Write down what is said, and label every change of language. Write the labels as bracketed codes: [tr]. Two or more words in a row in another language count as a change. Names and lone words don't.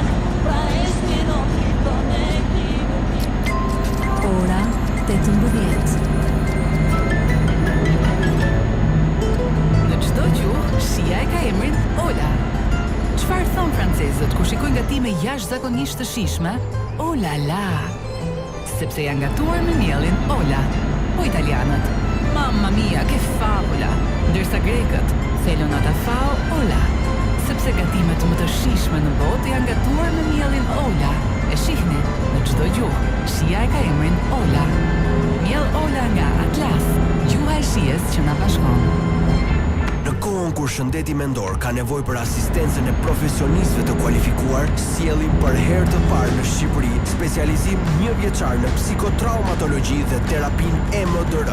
[sq] Pra ishti në drito me këti mundimit. Ora 18. Çdo gjuhë, shija e ka emrin Ola. Çfarë thon francezët kur shikojnë gatime jashtëzakonisht të shijshme? [fr] Oh la la! [sq] Sepse janë gatuar me mielin Ola. Po italianët, [it] mamma mia, che favola! [sq] Ndërsa grekët, felonata fao Ola. Sepse gatimet më të shijshme në botë janë gatuar me mielin Ola. E shihni, në çdo gjuhë, shija e ka emrin Ola. Miell Ola nga Atlas, gjuha e shijes që na bashkon. Në kohën kur shëndeti mendor ka nevojë për asistencën e profesionistëve të kualifikuar, sjellim për herë të parë në Shqipëri specializim 1 vjeçar në psikotraumatologji dhe terapinë EMDR.